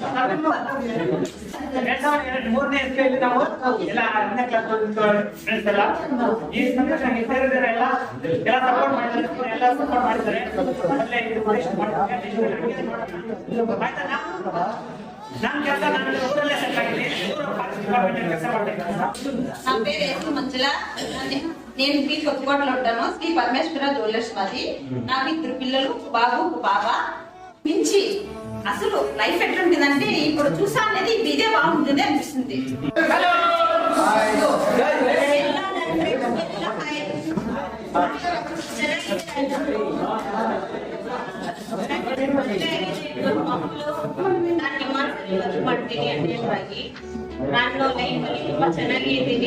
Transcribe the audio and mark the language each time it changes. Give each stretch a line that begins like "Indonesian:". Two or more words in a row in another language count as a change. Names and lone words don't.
Kannada: 2003ನೇ ಇಸ್ವಿಯಲ್ಲಿ ನಾವು ಎಲ್ಲ 10ನೇ
English: class friends
Kannada: ಎಲ್ಲ ಈ ಸಂದರ್ಭದಲ್ಲಿ ಸೇರಿದರೆ ಎಲ್ಲ ಸಪೋರ್ಟ್ ಮಾಡಿದ್ದಾರೆ, ಎಲ್ಲ ಸಪೋರ್ಟ್ ಮಾಡಿದ್ದಾರೆ. ಮೊದಲೇ ಇದು ಆಯ್ತಾ? ನನ್ನ ಕೆಲಸ ನಾನು ಊರಲ್ಲೇ ಸೆಟ್ ಆಗಿದ್ದೀನಿ. ಡಿಪಾರ್ಟ್ಮೆಂಟ್ ಕೆಲಸ ಮಾಡಬೇಕು.
Telugu: నా పేరు ఎస్ మంజుల. నేను బి కొత్తకోటలో ఉంటాను. శ్రీ పరమేశ్వర జ్యువెలర్స్ మాది. నాకు 2 పిల్లలు, బాబు పాప. మించి అసలు లైఫ్ ఎట్లుంటుందంటే ఇప్పుడు చూసా అనేది ఇదే బాగుంటుంది అనిపిస్తుంది.
Kannada: ನಾನು ಲೈಫಲ್ಲಿ ತುಂಬಾ ಚೆನ್ನಾಗಿದ್ದೀನಿ.